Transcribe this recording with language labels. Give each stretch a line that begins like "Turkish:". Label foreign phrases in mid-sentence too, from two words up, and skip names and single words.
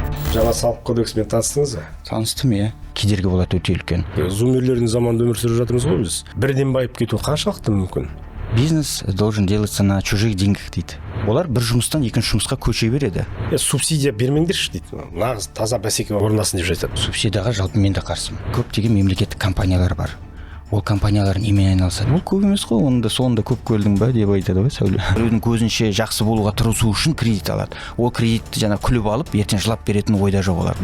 Kazakh: Жаңа салық кодексімен таныстыңыз ба? Таныстым, иә. Кедергі болады өте үлкен. Зумерлердің заманында өмір сүріп жатырмыз ғой біз. Бірден байып кету қаншалықты мүмкін?
Russian: Бизнес должен делаться на чужих деньгах дейді.
Kazakh: Олар бір жұмыстан екінші жұмысқа көше береді. Субсидия бермеңдерші дейді. Нағыз таза бәсеке орнасын деп жатады. Субсидияға жалпы мен де қарсымын. Көптеген мемлекеттік компаниялар бар. Ол компаниялар немен айналысады? Ол көп емес қой, оны да соңында көп көрдің ба деп айтады ғой Сәуле. Біреудің көзінше жақсы болуға тырысу үшін кредит алады. Ол кредитті жаңа күліп алып, ертең жылап беретін ойда жоқ олар.